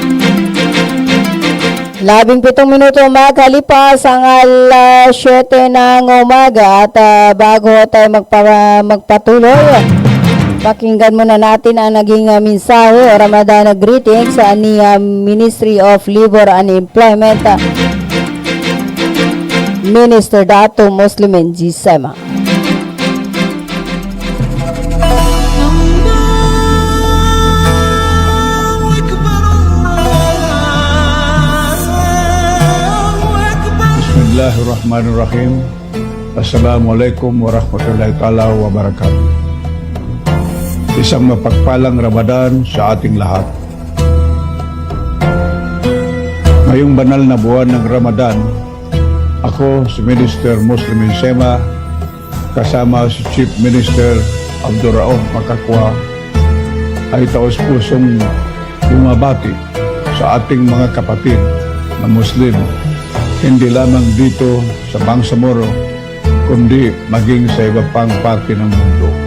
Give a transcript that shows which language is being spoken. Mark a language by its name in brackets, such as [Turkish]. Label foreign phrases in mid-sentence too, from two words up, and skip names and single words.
[Filipino] 17 minuto makalipas ang alas 7 ng umaga at bago tayo magpatuloy, pakinggan muna natin ang naging mensahe o Ramadan greetings ni Ministry of Labor and Employment Minister Dato Muslimin G. Sema. [Arabic] بسم الله الرحمن الرحيم. السلام عليكم ورحمة الله تعالى وبركاته. [Filipino] Isang mapagpalang Ramadan sa ating lahat. Ngayong banal na buwan ng Ramadan, ako si Minister Muslimin Sema kasama si Chief Minister Abdurrauf Makakwa ay taos-pusong bumabati sa ating mga kapatid na Muslim, hindi lamang dito sa Bangsamoro kundi maging sa iba pang parte ng mundo.